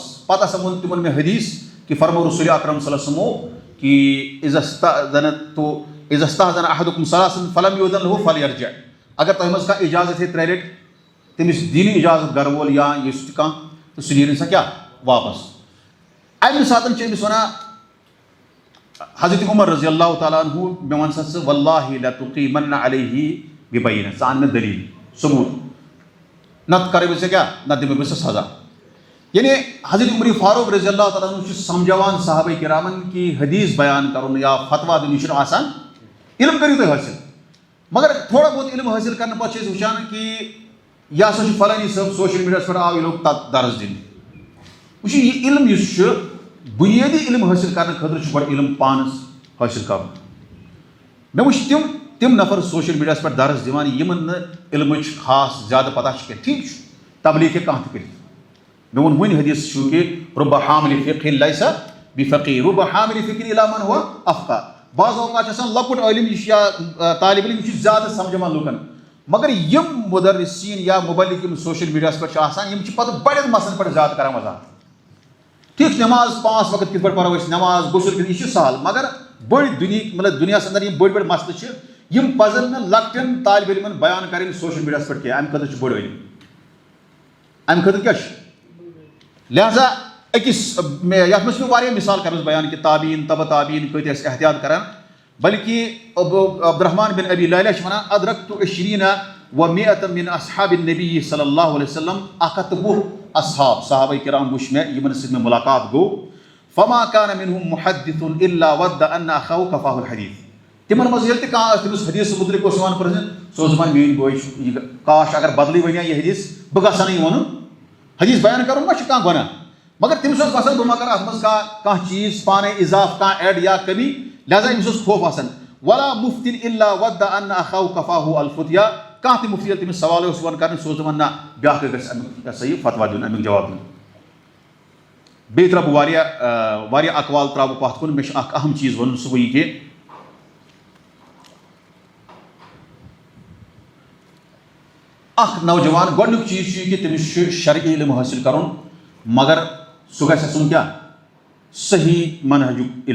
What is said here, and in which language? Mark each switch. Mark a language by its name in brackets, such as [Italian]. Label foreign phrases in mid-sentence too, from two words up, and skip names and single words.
[Kashmiri] پتہٕ ہسا ووٚن تِمن مےٚ حدیث کہ فرمو رسول اکرم [Arabic] صلی اللہ علیہ وسلم کہ اذا استأذن احدكم ثلاثا فلم يؤذن له فليرجع. [Kashmiri] اگر تۄہہِ منٛز کانٛہہ اجازت ہے 3 لٹہِ تٔمِس دِنہِ اجازت گرٕ وول یا یُس تہِ کانٛہہ تہٕ سُہ نیرِ سا کیٛاہ واپس. اَمہِ ساتہٕ چھِ أمِس وَنان حضرت عمر [Arabic] رضی اللہ تعالیٰ عنہ [Kashmiri] مےٚ وَن سا ژٕ [Arabic] واللہ لتقیمن علیہ ببینہ. [Kashmiri] ژٕ اَن مےٚ دلیٖل ثبوٗت نتہٕ کرے بہٕ ژےٚ کیٛاہ نتہٕ دِمے بہٕ ژےٚ سزا. یعنی حضرت عمر فاروق [Arabic] رضی اللہ تعالیٰ عنہ [Kashmiri] چھُ سمجھاوان صحابہ کرامن کہ حدیث بیان کرُن یا فتوا دیُن یہِ چھُنہٕ آسان. علم کٔرِو تُہۍ حٲصِل مگر تھوڑا بہت علم حٲصِل کرنہٕ پتہٕ چھِ أسۍ وٕچھان کہ یہِ ہسا چھُ فلٲنی صٲب سوشل میٖڈیاہس پٮ۪ٹھ آو یہِ لوگ تتھ درس دِنہِ. وٕچھِو یہِ علم یُس چھُ بُنیٲدی علم حٲصِل کرنہٕ خٲطرٕ چھُ گۄڈٕ علم پانس حٲصِل کرُن. مےٚ وٕچھ تِم نفر سوشل میٖڈیاہس پٮ۪ٹھ درس دِوان یِمن نہٕ علمٕچ خاص زیادٕ پتہ چھِ کینٛہہ. ٹھیٖک چھُ تبلیغ ہیٚکہِ کانٛہہ تہِ کٔرِتھ. مےٚ ووٚن وُنہِ حدیث چھُ [Arabic] کہ رُبَّ حامِلِ فِقْہٍ لَيْسَ بِفَقِیہٍ رُبَّ حامِلِ فِقْہٍ اِلیٰ مَنْ هُوَ اَفْقَہ. [Kashmiri] بعض اوقات چھُ آسان لۄکُٹ عٲلِم یہِ چھُ یا طالب علم یہِ چھُ زیادٕ سمجھاوان لُکن مگر یِم مُدرسیٖن یا مُبلِغ یِم سوشل میٖڈیاہس پٮ۪ٹھ چھِ آسان یِم چھِ پتہٕ بڑٮ۪ن مسلن پٮ۪ٹھ زیادٕ کران وضاحت. ٹھیٖک چھُ نٮ۪ماز 5 وقت کِتھ پٲٹھۍ پرو أسۍ نٮ۪ماز غسل کِتھ یہِ چھُ سہل مگر بٔڑۍ دُنہِکۍ مطلب دُنیاہس انٛدر یِم بٔڑۍ بٔڑۍ مسلہٕ چھِ یِم پزن نہٕ لۄکٹٮ۪ن طالبہِ علمن بیان کرٕنۍ سوشل میٖڈیاہس پٮ۪ٹھ کینٛہہ. امہِ خٲطرٕ چھُ بوٚڑ علم. امہِ خٲطرٕ کیٛاہ چھُ لہذا أکِس یَتھ منٛز چھِ مےٚ واریاہ مِثال کَرٕمٕژ بیان کہِ تابعیٖن تبع تابعیٖن کۭتیاہ ٲسۍ احتیاط کران بلکہِ عبدالرحمان بن ابی لیلہ چھِ وَنان [Arabic] ادرکت عشریٖنَ ومئة من اصحاب النبی صلی اللہ علیہ وسلم [Kashmiri] 120 اصحاب صحابہ کرام وٕچھ مےٚ یِمن سۭتۍ مےٚ مُلاقات گوٚو [Arabic] فما كان منهم محدث الا ود ان اخاه كفاه الحديث [Kashmiri] تِمن منٛز ییٚلہِ تہِ کانٛہہ ٲس تٔمِس حدیٖث مُتعلِق اوس یِوان پرٛژھنہٕ سُہ اوس دَپان میٲنۍ بوے چھُ یہِ کاش اگر بدلٕے وَنہِ ہا یہِ حدیٖث بہٕ گژھٕ ہا نہٕ یہِ وَنُن حدیٖث بیان کَرُن ما چھُ کانٛہہ گۄناہ مگر تٔمِس اوس باسان بہٕ ما کَرٕ اَتھ منٛز کانٛہہ چیٖز پانے اضافہٕ کانٛہہ ایڈ یا کمی لہذا أمِس اوس خوف آسان [Arabic] ولا مفتن الا ود ان اخاه كفاه الفتيا [Kashmiri] کانٛہہ تہِ مُفتی ییٚلہِ تٔمِس سوال اوس یِوان کَرنہٕ سُہ اوس دَپان نہ بیٛاکھ گژھِ امیُک یہِ ہسا یہِ فتوا دیُن امیُک جواب دیُن بیٚیہِ ترٛاوٕ بہٕ واریاہ اقوال ترٛاوٕ بہٕ پَتھ کُن مےٚ چھُ اکھ اہم چیٖز وَنُن سُہ گوٚو یہِ کہِ اکھ نوجوان گۄڈنیُک چیٖز چھُ یہِ کہِ تٔمِس چھُ شرعی علم حٲصِل کَرُن مگر سُہ گژھِ آسُن کیٛاہ صحیح منہجُک